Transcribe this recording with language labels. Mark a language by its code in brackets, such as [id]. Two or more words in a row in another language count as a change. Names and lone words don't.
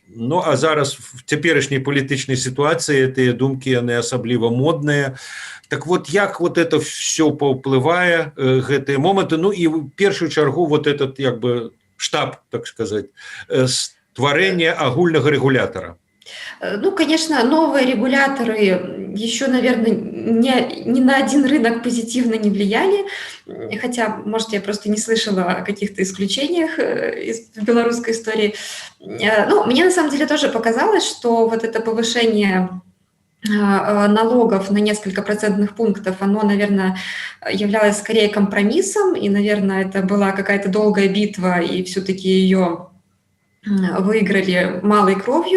[be] Ну, а зараз в цяперашняй палітычнай сітуацыі тыя думкі, яны асабліва модныя. [ru] Так вот, [be] як [ru] вот это все [be] паўплывае, гэтыя моманты, ну і в першую чаргу [ru] вот этот, [be] як бы, штаб, [ru] так сказать, [be] стварэння агульнага рэгулятара. [ru] Ну, конечно, новые регуляторы еще, наверное, ни на один рынок позитивно не влияли, хотя, может, я просто не слышала о каких-то исключениях из белорусской истории. Ну, мне на самом деле тоже показалось, что вот это повышение налогов на несколько процентных пунктов, оно, наверное, являлось скорее компромиссом, и, наверное, это была какая-то долгая битва, и все-таки ее выиграли малой кровью.